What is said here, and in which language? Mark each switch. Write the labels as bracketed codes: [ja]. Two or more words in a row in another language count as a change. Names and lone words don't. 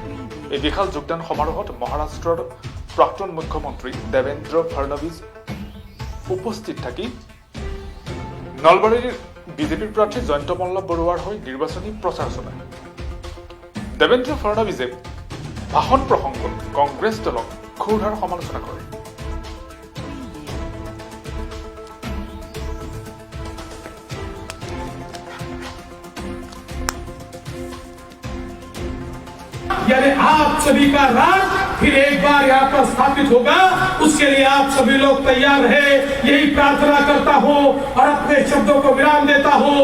[as] এই বিশাল যোগদান সমাৰোহত মহাৰাষ্ট্ৰৰ প্ৰাক্তন মুখ্যমন্ত্ৰী দেবেন্দ্ৰ ফডনৱিছ উপস্থিত থাকি নলবাৰীৰ বিজেপিৰ প্ৰাৰ্থী জয়ন্ত মল্ল বৰুৱাৰ হৈ নিৰ্বাচনী প্ৰচাৰ চলায়। দেবেন্দ্ৰ ফডনৱিছে ভাষণ প্ৰসংগত কংগ্ৰেছ দলক ক্ষুৰধাৰ সমালোচনা কৰে। [hi] यानी आप सभी का राज फिर एक बार यहाँ पर स्थापित होगा, उसके लिए आप सभी लोग तैयार हैं, यही प्रार्थना करता हूँ और अपने शब्दों को विराम देता हूँ।